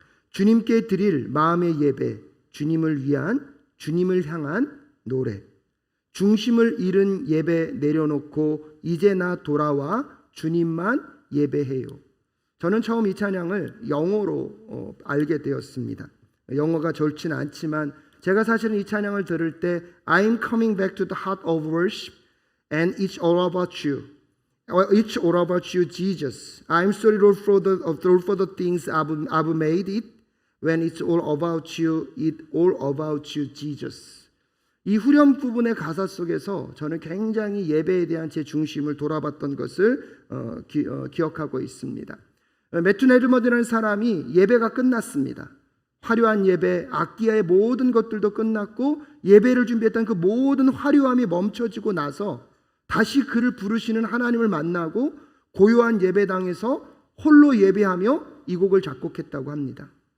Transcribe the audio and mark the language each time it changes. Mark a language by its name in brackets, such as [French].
[Korean] 주님께 드릴 마음의 예배, 주님을 위한, 주님을 향한 노래. 중심을 잃은 예배 내려놓고 이제 나 돌아와 주님만 예배해요. 저는 처음 이 찬양을 영어로 알게 되었습니다. 영어가 좋지는 않지만 제가 사실은 이 찬양을 들을 때 [English] I'm coming back to the heart of worship and it's all about you. It's all about you, Jesus. I'm sorry, Lord, for the things I've made it. When it's all about you, it's all about you, Jesus. [Korean] 이 후렴 부분의 가사 속에서 저는 굉장히 예배에 대한 제 중심을 돌아봤던 것을 기억하고 있습니다. 매튜 레드먼이라는 사람이 예배가 끝났습니다. 화려한 예배, 악기의 모든 것들도 끝났고 예배를 준비했던 그 모든 화려함이 멈춰지고 나서 다시 그를 부르시는 하나님을 만나고 고요한 예배당에서 홀로 예배하며 이 곡을 작곡했다고 합니다.